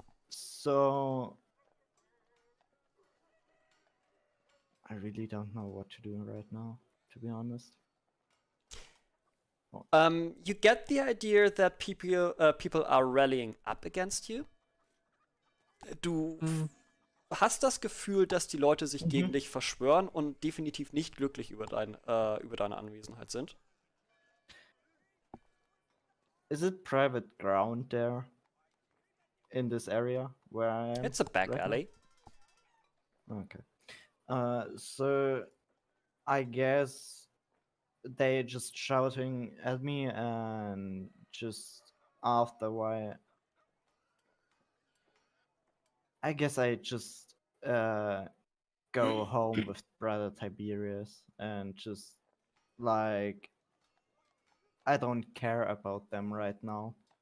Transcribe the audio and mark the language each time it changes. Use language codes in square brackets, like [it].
[en] So I really don't know what to do right now, to be honest. You get the idea that people are rallying up against you. [de] Du hast das Gefühl, dass die Leute sich gegen dich verschwören und definitiv nicht glücklich über deine Anwesenheit sind. [en] Is it private ground there in this area where I am? It's a back right now? alley. Okay. So I guess they just shouting at me, and just after a while, I guess I just go home with brother Tiberius and just like I don't care about them right now.